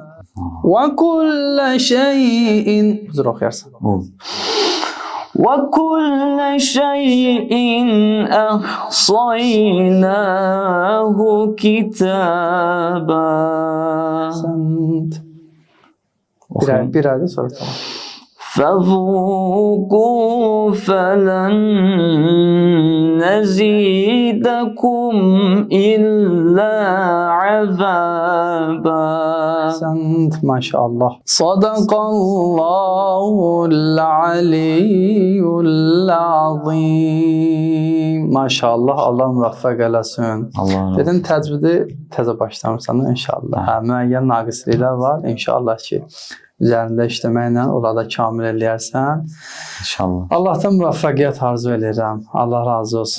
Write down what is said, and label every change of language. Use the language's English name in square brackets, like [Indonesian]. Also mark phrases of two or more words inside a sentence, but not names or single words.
[Arabic] وكل شيء وكل شيء أحصيناه كتابا. أحسنت. [Azerbaijani] Bir ayda sonra tamam. [Arabic] فذوقوا فلن نزيدكم إلا عذابا. أحسنت ما شاء الله. صدق الله العلي العظيم. [Azerbaijani] Maşallah, Allah müvəffəq eləsin. Dedim təcvidi təzə başlamışsan inşallah. Hə, müəyyən naqisliklər var. İnşallah ki üzərində işləməklə orada kamil eləyərsən. İnşallah. Allahdan müvəffəqiyyət arzu edirəm. Allah razı olsun.